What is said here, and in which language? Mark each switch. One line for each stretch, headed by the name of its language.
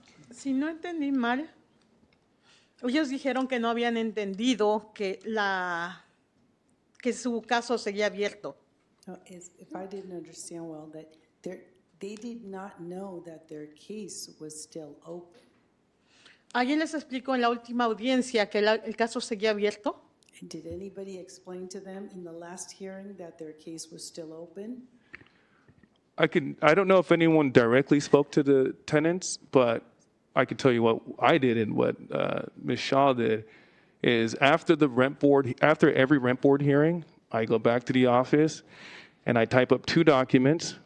Spanish: Si no entendí mal, ellos dijeron que no habían entendido que su caso seguía abierto.
English: No, if I didn't understand well, that they did not know that their case was still open.
Spanish: ¿Alguien les explicó en la última audiencia que el caso seguía abierto?
English: Did anybody explain to them in the last hearing that their case was still open? I don't know if anyone directly spoke to the tenants, but I can tell you what I did and what Ms. Shaw did is after every rent board hearing, I go back to the office and I type up 2 documents.